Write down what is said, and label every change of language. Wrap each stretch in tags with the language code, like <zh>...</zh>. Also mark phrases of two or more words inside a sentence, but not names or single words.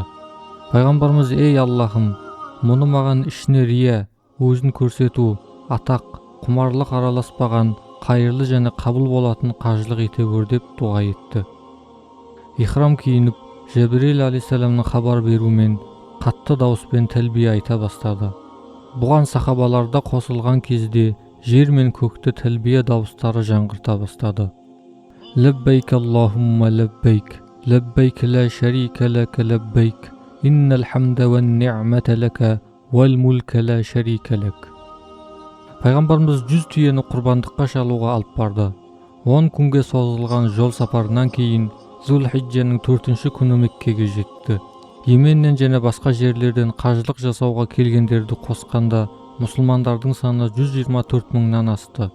<kk>Пайғамбарымыз: "Ей Аллахым, мұны маған ішіне рия, өзін көрсету, атақ, құмарлық араласпаған, қайырлы және қабыл болатын қажылық ете көр" деп дуа етті. Ихрам киініп, Жабирил алейхиссаламның хабар беруімен қатты дауыспен тәлбие айта бастады. Бұған сахабаларда қосылған кезде жер мен көкті тәлбие дауыстары жаңғырта бастады.</kk> <ar>لبيك اللهم لبيك لبيك لا شريك لك لبيك إن الحمد والنعمة لك والملك لا شريك لك.</ar> <kk>Пайғамбарымыз 100 түйені құрбандыққа шалуға алып барды. 10 күнге созылған жол сапарынан кейін Зул-Хиджаның 4-ші күні Меккеге жетті. Йеменнен және басқа жерлерден қажылық жасауға келгендерді қосқанда мұсылмандардың саны 124 мыңнан асты.</kk>